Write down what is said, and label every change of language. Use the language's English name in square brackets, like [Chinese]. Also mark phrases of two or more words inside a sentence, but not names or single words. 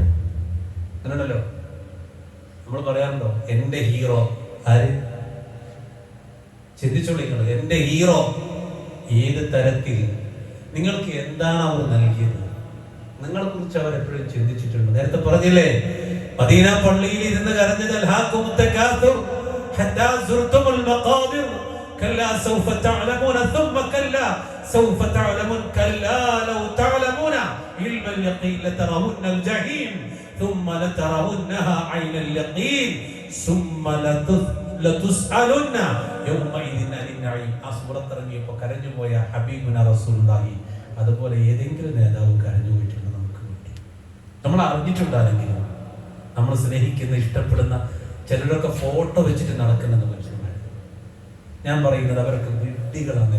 [Malayalam] അങ്ങനെയാണല്ലോ നമ്മൾ പറയാറുണ്ടോ, എന്റെ ഹീറോ ആര്? ചിന്തിച്ചോളൂ നിങ്ങൾ, എന്റെ ഹീറോ ഏത് തരത്തിൽ, നിങ്ങൾക്ക് എന്താണ് അവർ നൽകിയത്, നിങ്ങളെ കുറിച്ച് അവർ എപ്പോഴും ചിന്തിച്ചിട്ടുണ്ട്? നേരത്തെ പറഞ്ഞില്ലേ, മദീന പള്ളിയിൽ ഇരുന്ന് കരഞ്ഞത് [Arabic] حتى زرتم المقابر كلا سوف تعلمون ثم كلا سوف تعلمون كلا لو تعلمون علم اليقين لترون الجحيم ثم لترونها عين اليقين ثم لتسألن يومئذ عن النعيم. [Malayalam] ആ സൂറത്ത് ഇറങ്ങിയപ്പോൾ കരഞ്ഞു പോയ [Arabic] حبيبنا رسول الله [Malayalam] അതുപോലെ ഏതെങ്കിലും നേതാവ് കരഞ്ഞു പോയിട്ടുണ്ട് നമുക്ക് വേണ്ടി? നമ്മൾ അറിഞ്ഞിട്ടുണ്ടാണെങ്കിലും നമ്മൾ സ്നേഹിക്കുന്ന ഇഷ്ടപ്പെടുന്ന ചിലരൊക്കെ ഫോട്ടോ വെച്ചിട്ട് നടക്കുന്നത് മനുഷ്യന്മാർ. ഞാൻ പറയുന്നത് അവരൊക്കെ വിഡ്ഢികളാണ്.